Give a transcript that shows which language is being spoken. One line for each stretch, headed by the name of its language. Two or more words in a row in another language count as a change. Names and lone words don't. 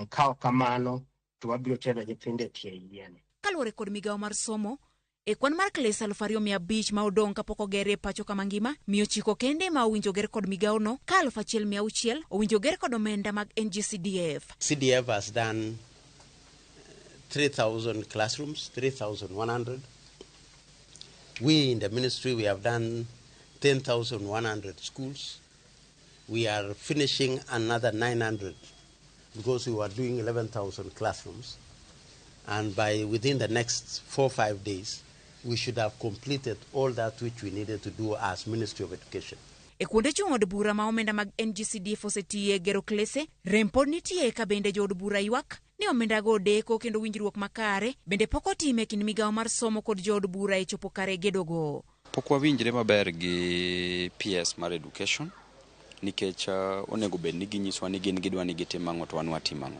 Luo (Kenya and Tanzania): Ka ok kamano to wabiro tero nyithindo e tie yien. Kaluwore kod migawo mar somo, e kwan mar klese 2,500 ma odong' kapok oger e pacho kama ngima, 900 kende ma owinjo ger kod migawo no, ka 1,600 owinjo ger kod omenda mag NGCDF.
English: CDF has done 3,000 classrooms, 3,100. We in the ministry, we have done 10,100 schools. We are finishing another 900 because we were doing 11,000 classrooms. And within the next 4 or 5 days, we should have completed all that which we needed to do as Ministry of Education.
Luo (Kenya and Tanzania): E kuonde chung od bura ma omenda mag NGCDF osetiye gero klese, rem pod nitie ka bende jo od bura ywak ni omenda go deko kendo winjruok makare bende pok otime kind migawo mar somo kod jo od bura e chopo kare gedogo. Pok wawinjre maber gi PS mar education nikech onego bed ni ginyiswa ni gin gidwa ni gitim ang'o to wan watim ang'o.